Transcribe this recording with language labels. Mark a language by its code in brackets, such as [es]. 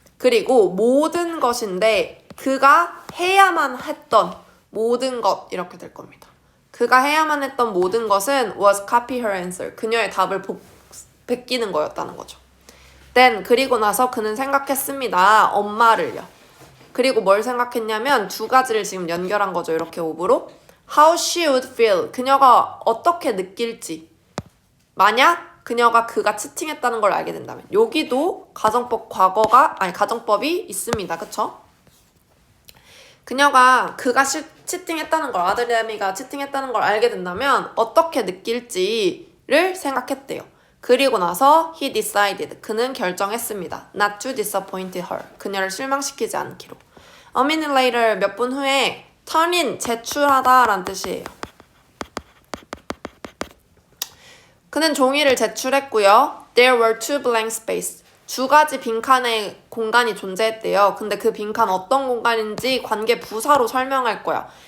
[ko] 그리고 모든 것인데 그가 해야만 했던 모든 것 이렇게 될 겁니다. 그가 해야만 했던 모든 것은 [en] was copy her answer, [ko] 그녀의 답을 베끼는 거였다는 거죠. [en] Then [ko] 그리고 나서 그는 생각했습니다. 엄마를요. 그리고 뭘 생각했냐면 두 가지를 지금 연결한 거죠. 이렇게 오브로. [en] How she would feel, [ko] 그녀가 어떻게 느낄지. 만약 그가 치팅했다는 걸 알게 된다면. 여기도 가정법이 있습니다. 그쵸? 그가 치팅했다는 걸, 아들내미가 치팅했다는 걸 알게 된다면 어떻게 느낄지를 생각했대요. 그리고 나서 [en] he decided, [ko] 그는 결정했습니다. [en] not to disappoint her, [ko] 그녀를 실망시키지 않기로. [en] A minute later, [ko] 몇 분 후에 [en] turn in, [ko] 제출하다 라는 뜻이에요. 그는 종이를 제출했고요. [en] There were two blank spaces, [ko] 두 가지 빈칸의 공간이 존재했대요. 근데 그 빈칸 어떤 공간인지 관계 부사로 설명할 거야.